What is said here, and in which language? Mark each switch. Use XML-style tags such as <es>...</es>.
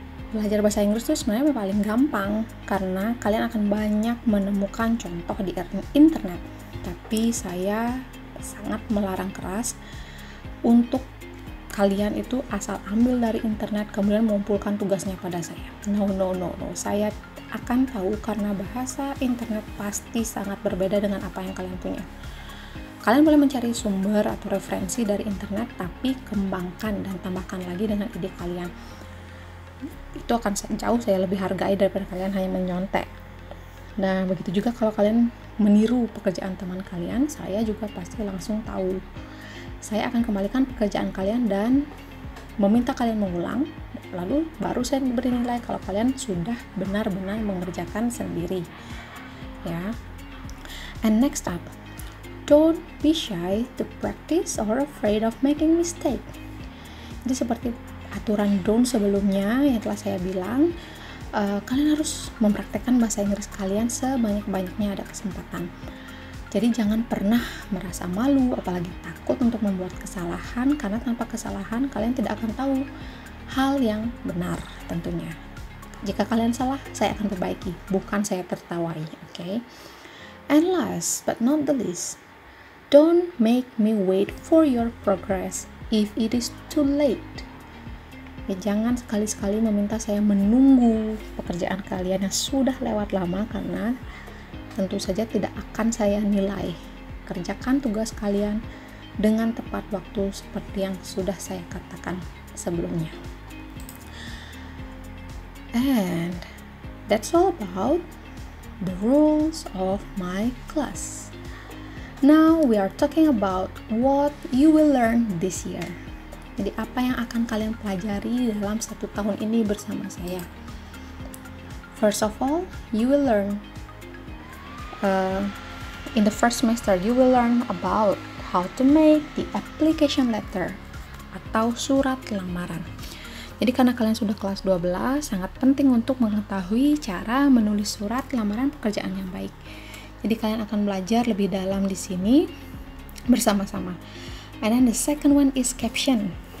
<id>Belajar bahasa Inggris itu sebenarnya paling gampang karena kalian akan banyak menemukan contoh di internet. Tapi saya sangat melarang keras untuk kalian itu asal ambil dari internet kemudian mengumpulkan tugasnya pada saya. No. Saya akan tahu karena bahasa internet pasti sangat berbeda dengan apa yang kalian punya. Kalian boleh mencari sumber atau referensi dari internet, tapi kembangkan dan tambahkan lagi dengan ide kalian. Itu akan jauh saya lebih hargai daripada kalian hanya menyontek. Nah, begitu juga kalau kalian meniru pekerjaan teman kalian, saya juga pasti langsung tahu. Saya akan kembalikan pekerjaan kalian dan meminta kalian mengulang, lalu baru saya beri nilai kalau kalian sudah benar-benar mengerjakan sendiri. Ya.</id> <en>And next up, don't be shy to practice or afraid of making mistake.</en> <id>Jadi seperti aturan don't sebelumnya yang telah saya bilang, kalian harus mempraktekkan bahasa Inggris kalian sebanyak-banyaknya ada kesempatan. Jadi jangan pernah merasa malu, apalagi takut untuk membuat kesalahan, karena tanpa kesalahan kalian tidak akan tahu hal yang benar tentunya. Jika kalian salah, saya akan perbaiki, bukan saya tertawai, okay?</id> <en>And last but not the least, don't make me wait for your progress if it is too late.</en> <id>Ya, jangan sekali-sekali meminta saya menunggu pekerjaan kalian yang sudah lewat lama, karena tentu saja tidak akan saya nilai. Kerjakan tugas kalian dengan tepat waktu seperti yang sudah saya katakan sebelumnya.</id> <en>And that's all about the rules of my class. Now we are talking about what you will learn this year.</en> <id>Jadi apa yang akan kalian pelajari dalam 1 tahun ini bersama saya?</id> <en>First of all, you will learn in the first semester, you will learn about how to make the application letter</en> <id>atau surat lamaran. Jadi karena kalian sudah kelas 12, sangat penting untuk mengetahui cara menulis surat lamaran pekerjaan yang baik. Jadi kalian akan belajar lebih dalam di sini bersama-sama.</id> <en>And then the second one is caption.</en>